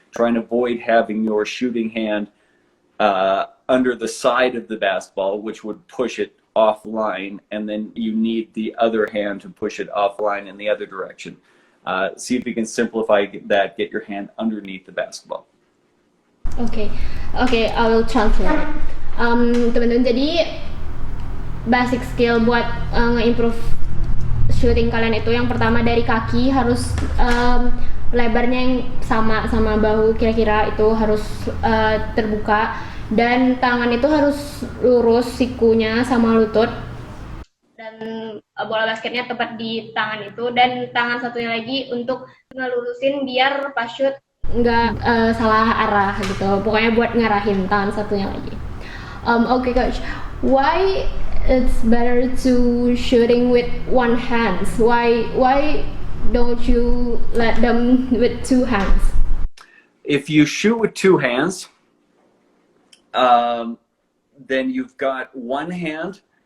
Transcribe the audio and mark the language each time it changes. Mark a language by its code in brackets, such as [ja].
[en] Try and avoid having your shooting hand under the side of the basketball, which would push it offline, and then you need the other hand to push it offline in the other direction. See if you can simplify that, get your hand underneath the basketball. Okay, I will translate. [id] Teman-teman, jadi basic skill buat nge-improve shooting kalian itu yang pertama dari kaki harus lebarnya yang sama bahu, kira-kira itu harus terbuka, dan tangan itu harus lurus sikunya sama lutut, dan bola basketnya tepat di tangan itu, dan tangan satunya lagi untuk ngelurusin biar pas shoot nggak salah arah gitu, pokoknya buat ngarahin tangan satunya lagi. [en] Okay, coach, why it's better to shooting with one hands? Why don't you let them with two hands? If you shoot with two hands, then you've got one hand.